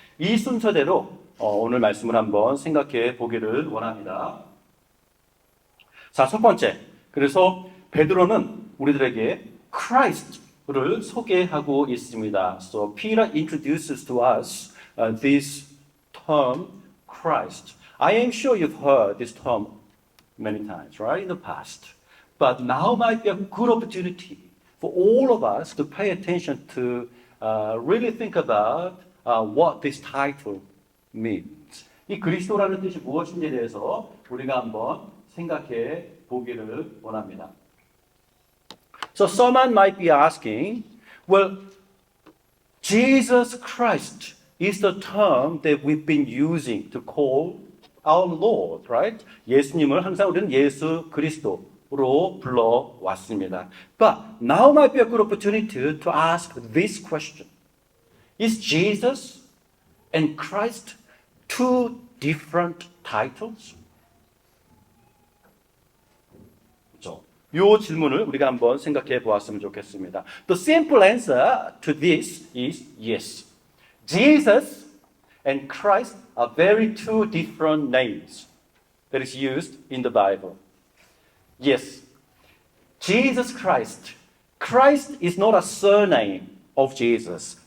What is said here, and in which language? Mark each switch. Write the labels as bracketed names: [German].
[Korean] 이 순서대로 오늘 말씀을 한번 생각해 보기를 원합니다. 자, 첫 번째, 그래서 베드로는 우리들에게 Christ를 소개하고 있습니다. [English] So Peter introduces to us this term Christ. I am sure you've heard this term many times, right, in the past. But now might be a good opportunity for all of us to pay attention to really think about what this title means. [Korean] 이 그리스도라는 뜻이 무엇인지에 대해서 우리가 한번 생각해 보기를 원합니다. [English] So someone might be asking, well, Jesus Christ is the term that we've been using to call our Lord, right? [Korean] 예수님을 항상 우리는 예수 그리스도로 불러왔습니다. [English] But now might be a good opportunity to ask this question. Is Jesus and Christ two different titles? [Korean] 그렇죠? 이 질문을 우리가 한번 생각해 보았으면 좋겠습니다. [English] The simple answer to this is yes. Jesus and Christ are very two different names that is used in the Bible. Yes, Jesus Christ. Christ is not a surname of Jesus.